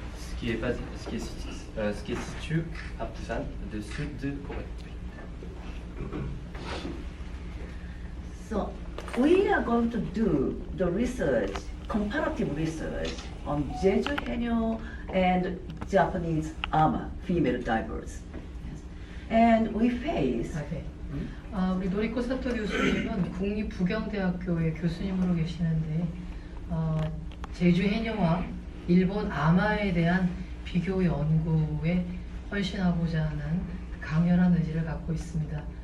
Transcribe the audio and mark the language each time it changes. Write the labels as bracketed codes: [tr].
[fr] ce qui est situé à Busan, de sud de Corée. [en] So we are going to do the research, comparative research on Jeju Haenyeo and Japanese Ama, female divers. Yes. And we face [ko] 네. 우리 노리코 사토 교수님은 국립부경대학교의 교수님으로 계시는데 제주 해녀와 일본 아마에 대한 비교 연구에 헌신하고자 하는 강렬한 의지를 갖고 있습니다.